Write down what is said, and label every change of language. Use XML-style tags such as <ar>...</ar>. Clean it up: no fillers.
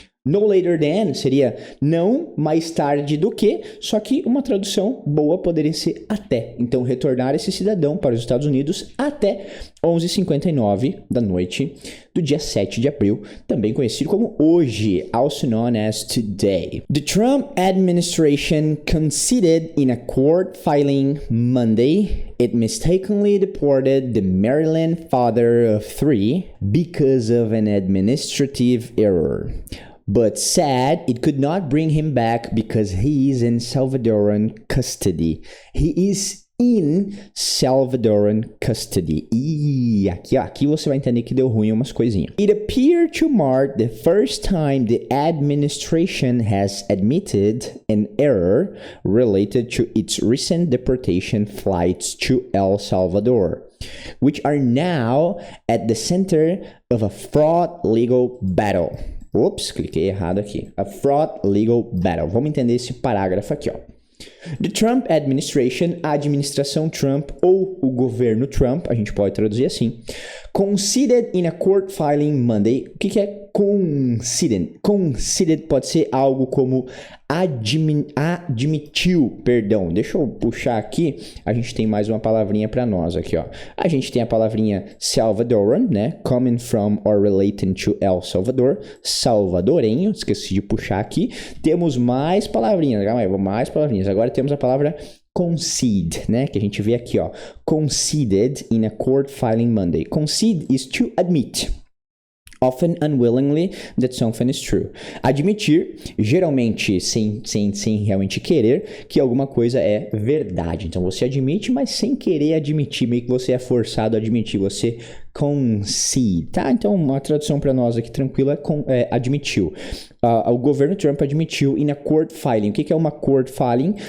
<pt>No later than seria não mais tarde do que, só que uma tradução boa poderia ser até. Então, retornar esse cidadão para os Estados Unidos até 11h59 da noite do dia 7 de abril, também conhecido como hoje,</pt> <en>also known as today. The Trump administration conceded in a court filing Monday it mistakenly deported the Maryland father of 3 because of an administrative error, but said it could not bring him back because he is in Salvadoran custody. He is in Salvadoran custody.</en> <pt>E aqui você vai entender que deu ruim umas coisinhas.</pt> <en>It appeared to mark the first time the administration has admitted an error related to its recent deportation flights to El Salvador, which are now at the center of a fraught legal battle.</en> <pt>Ops, cliquei errado aqui.</pt> <en>A fraught legal battle.</en> <pt>Vamos entender esse parágrafo aqui, ó.</pt> <en>The Trump administration,</en> <pt>a administração Trump ou o governo Trump, a gente pode traduzir assim,</pt> <en>conceded in a court filing Monday.</en> <pt>O que é conceded? Conceded pode ser algo como admitiu, perdão. Deixa eu puxar aqui, a gente tem mais uma palavrinha para nós aqui, ó. A gente tem a palavrinha Salvadoran, né?</pt> <en>Coming from or relating to El Salvador,</en> <pt>salvadorenho, esqueci de puxar aqui. Temos mais palavrinhas, calma aí, mais palavrinhas. Agora temos a palavra concede, né? Que a gente vê aqui, ó.</pt> <en>Conceded in a court filing Monday. Concede is to admit, often unwillingly, that something is true.</en> <pt>Admitir, geralmente sem realmente querer, que alguma coisa é verdade. Então você admite, mas sem querer admitir, meio que você é forçado a admitir, você concede, tá? Então uma tradução para nós aqui tranquila é admitiu. O governo Trump admitiu</pt> <en>in a court filing.</en> <pt>O que é uma court filing?</pt>